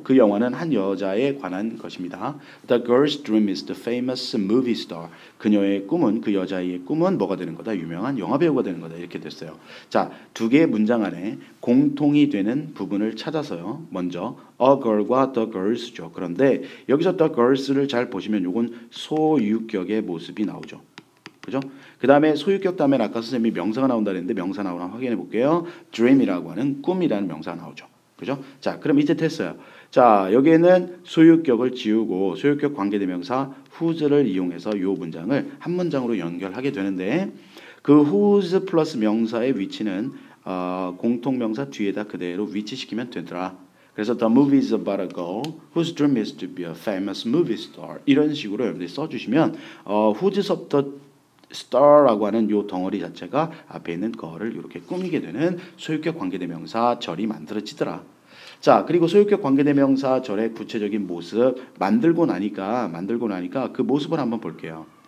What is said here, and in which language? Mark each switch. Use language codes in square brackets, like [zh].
[ko] 그 영화는 한 여자에 관한 것입니다. [en] The girl's dream is the famous movie star. [ko] 그녀의 꿈은 그 여자의 꿈은 뭐가 되는 거다? 유명한 영화 배우가 되는 거다. 이렇게 됐어요. 자, 두 개의 문장 안에 공통이 되는 부분을 찾아서요. 먼저 a girl과 the girls죠. 그런데 여기서 the girls를 잘 보시면 요건 소유격의 모습이 나오죠. 그죠? 그 다음에 소유격 다음에 아까 선생님이 명사가 나온다 그랬는데 명사 나오나 확인해 볼게요. dream이라고 하는 꿈이라는 명사가 나오죠. 그죠? 자, 그럼 이제 됐어요. 자, 여기에는 소유격을 지우고 소유격 관계대명사 whose를 이용해서 이 문장을 한 문장으로 연결하게 되는데 그 whose 플러스 명사의 위치는 공통명사 뒤에다 그대로 위치시키면 되더라. 그래서 [en] the movie is about a girl whose dream is to be a famous movie star. [ko] 이런 식으로 여러분들이 써주시면 whose of the star라고 하는 요 덩어리 자체가 앞에 있는 거를 이렇게 꾸미게 되는 소유격 관계대명사 절이 만들어지더라. 자, 그리고 소유격 관계대명사 절의 구체적인 모습 만들고 나니까 그 모습을 한번 볼게요.